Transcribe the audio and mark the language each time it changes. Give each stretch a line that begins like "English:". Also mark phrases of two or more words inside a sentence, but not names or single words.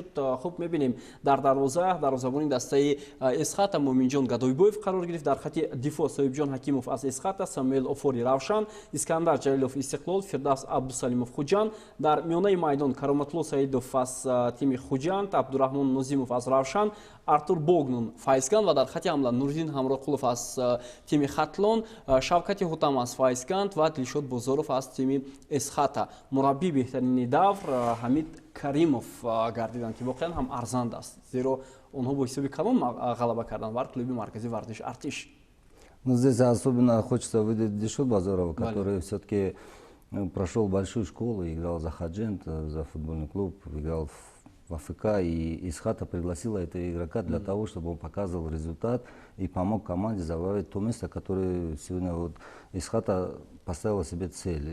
Tajik: Хуб, мебинем дар дарвозабони дастаи Эсхата Муъминҷон Гадойбоев қарор гирифт, дар хати дифоъ Соҳибҷон Ҳакимов аз Эсхата, Самуэл Офори Равшан, Искандар Ҷалилов Истиқлол, Фирдавс Абдусалимов Хуҷанд, дар миёнаи майдон Кароматло Саидов аз тими Хуҷанд, Абдураҳмон Нозимов аз Равшан, Артур Богнун Файзган ва дар хати ҳамла Нуриддин Ҳамроқулов аз тими Хатлон, Шавкати Ҳутам аз Файзганд ва Дилшод Бозоров аз тими Эсхата. Мураббии беҳтарини давр Ҳамид Каримов гардиданд ки воқеан ҳам арзанд аст, зеро онҳо бо ҳисоби калон ғалаба карданд бар клуби марказии варзиш Артиш.
Russian: Ну, здесь особенно хочется выделить Дилшод Бозорова, который все-таки прошел большую школу, играл за Хаджент, за футбольный клуб, играл в АФК, и Эсхата пригласила этого игрока для того, чтобы он показывал результат и помог команде завоевать то место, которое сегодня вот Эсхата поставила себе цель.